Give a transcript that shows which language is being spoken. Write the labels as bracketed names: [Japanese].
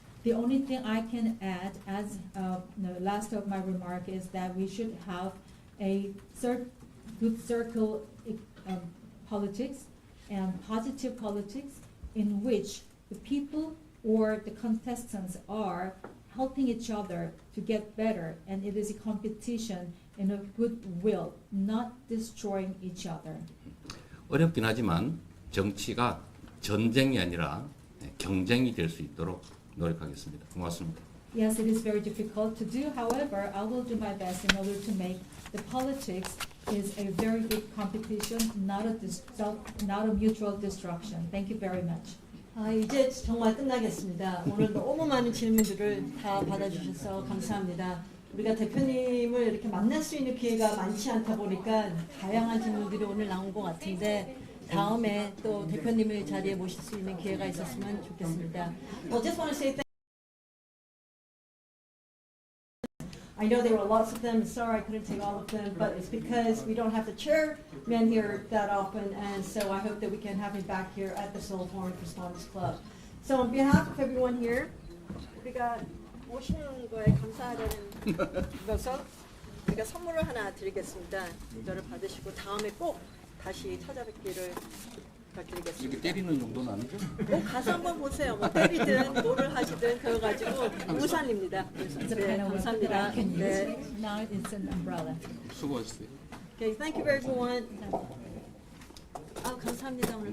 [English] The only thing I can add as the last of my remark is that we should have a good circle politics and positive politics in which the people or the contestants are helping each other to get better, and it is a competition in a goodwill, not destroying each other. [Korean] 어렵긴 하지만 정치가 전쟁이 아니라 경쟁이 될 수 있도록 노력하겠습니다. 고맙습니다. [English] Yes, it is very difficult to do. However, I will do my best in order to make the politics is a very good competition, not a mutual destruction. Thank you very much. [Korean] 이제 정말 끝나겠습니다. 오늘 너무 많은 질문들을 다 받아주셔서 감사합니다. 우리가 대표님을 이렇게 만날 수 있는 기회가 많지 않다 보니까 다양한 질문들이 오늘 나온 것 같은데 다음에 또 대표님을 자리에 모실 수 있는 기회가 있었으면 좋겠습니다. [English] Well, just want to say I know there were lots of them. Sorry I couldn't take all of them, but it's because we don't have the chairman here that often, and so I hope that we can have him back here at the Seoul Foreign Correspondents Club. So on behalf of everyone here, [Korean] 우리가 오시는 거에 감사하다는 것을 우리가 선물을 하나 드리겠습니다. 이거를 받으시고 다음에 꼭 다시 찾아뵙기를 부탁드리겠습니다. 이렇게 때리는 정도는 아니죠? 가서 한번 보세요. 뭐 때리든 뭐를 하시든 그거 가지고 우산입니다. 네, 감사합니다. 네. [English] Now it's an umbrella. [Korean] 수고하셨어요. [English] Okay, thank you everyone. [Korean] 감사합니다 오늘.